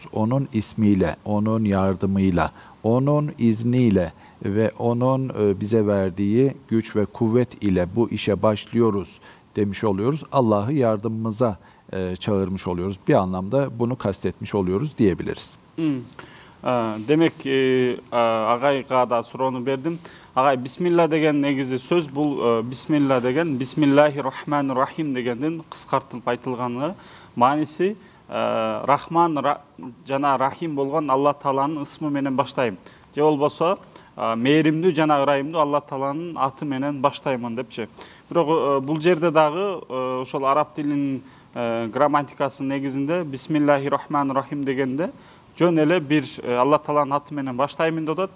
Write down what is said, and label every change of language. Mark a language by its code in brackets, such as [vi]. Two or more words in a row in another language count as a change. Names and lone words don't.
[tr] Onun ismiyle, onun yardımıyla, onun izniyle ve onun bize verdiği güç ve kuvvet ile bu işe başlıyoruz demiş oluyoruz. Allah'ı yardımımıza çağırmış oluyoruz. Bir anlamda bunu kastetmiş oluyoruz diyebiliriz. [ky] Демек агайга да суроону бердим. Агай, Бисмиллах деген негизи сөз, бул Бисмиллах деген Бисмиллахиррахманиррахим дегенден кыскартылып айтылганы. Мааниси Рахман жана Рахим болгон Алла Тааланын ысмы менен баштайм. Же болбосо мээримдүү жана ырайымдуу Алла Тааланын аты менен баштаймын депчи. Бирок бул жерде дагы ошол араб тилинин грамматикасынын негизинде Bismillahirrahmanirrahim дегенде жөн эле бир Алла Тааланын аты менен баштаймын деп атат.